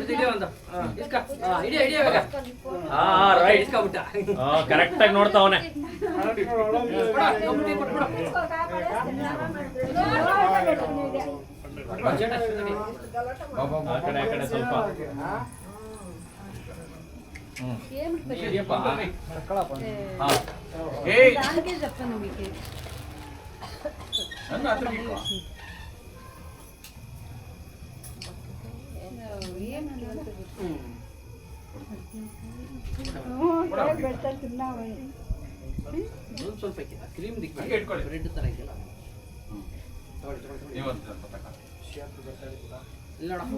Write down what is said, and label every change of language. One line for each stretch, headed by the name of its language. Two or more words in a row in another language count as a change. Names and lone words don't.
English: right correct
Kannada: ಆಗಿ ನೋಡ್ತಾವನೆ. ಆ ಕಡೆ ಸ್ವಲ್ಪ
Telugu: దానికే చెప్పను మీకు
Kannada: ಸ್ವಲ್ಪ
English: cream red
Kannada: ತರ ಇದೆಯಲ್ಲ ಇಲ್ಲ